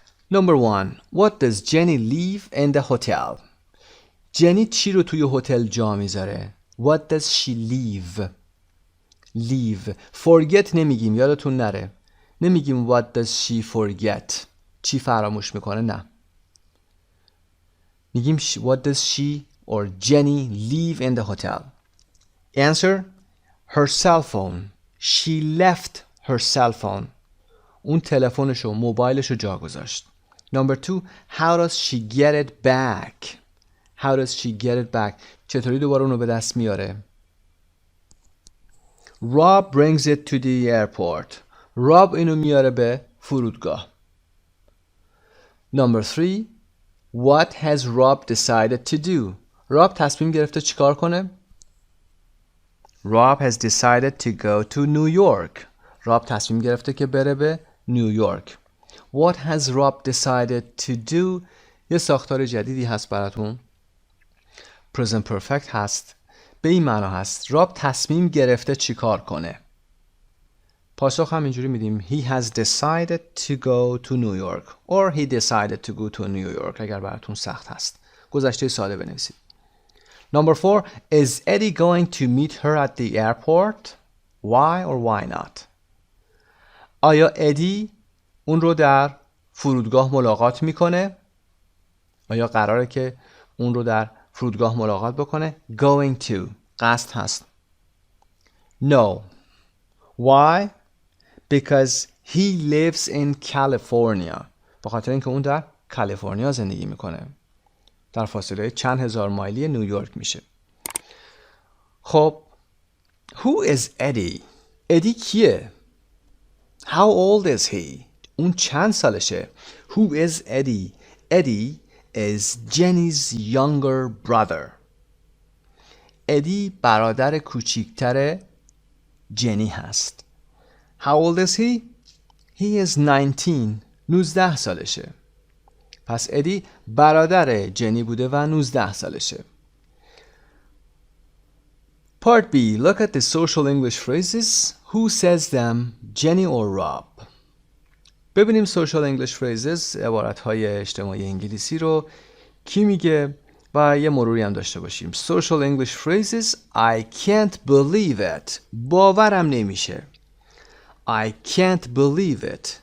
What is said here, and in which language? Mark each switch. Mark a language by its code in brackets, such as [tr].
[en] Number 1. What does Jenny leave in the hotel? [fa] جنی چی رو توی هتل جا میذاره؟ [en] What does she leave? Leave. [fa] Forget نمیگیم، یادتون نره. نمیگیم [en] what does she forget. [fa] چی فراموش میکنه؟ نه. میگیم [en] what does she or Jenny leave in the hotel? Answer. Her cell phone. She left her cell phone. [fa] اون تلفنشو، موبایلشو جا گذاشت. [en] Number 2. How does she get it back? How does she get it back? [fa] چطوری دوباره اونو به دست میاره؟ [en] Rob brings it to the airport. [fa] Rob اینو میاره به فرودگاه. [en] Number 3. What has Rob decided to do? Rob [fa] تصمیم گرفته چیکار کنه؟ [en] Rob has decided to go to New York. [fa] Rob تصمیم گرفته که بره به نیویورک. [en] What has Rob decided to do? [fa] یه ساختار جدیدی هست براتون. present perfect هست. به این معنا هست راب تصمیم گرفته چی کار کنه. پاسخ هم اینجوری میدیم [en] He has decided to go to New York or he decided to go to New York [fa] اگر براتون سخت هست. گذشته ساده بنویسید. [en] Number 4. Is Eddie going to meet her at the airport? Why or why not? [fa] آیا ادی اون رو در فرودگاه ملاقات میکنه؟ آیا قراره که اون رو در فرودگاه ملاقات بکنه؟ Going to قصد هست. [en] No. Why? Because he lives in California. [fa] به خاطر اینکه اون در کالیفرنیا زندگی میکنه. در فاصله چند هزار مایلی نیویورک میشه. [en] خب Who is Eddie? [fa] ادی کیه؟ [en] How old is he? [fa] اون چند سالشه؟ [en] Who is Eddie? Eddie is Jenny's younger brother. [fa] ادی برادر کوچیکتر جنی هست. [en] How old is he? He is 19. [fa] 19 سالشه. پس ادی برادر جنی بوده و 19 سالشه. [en] Part B. Look at the social English phrases. Who says them? Jenny or Rob? [fa] ببینیم social English phrases عبارت‌های اجتماعی انگلیسی رو کی میگه و یه مروری هم داشته باشیم. [en] Social English phrases. I can't believe it. [fa] باورم نمیشه. [en] I can't believe it.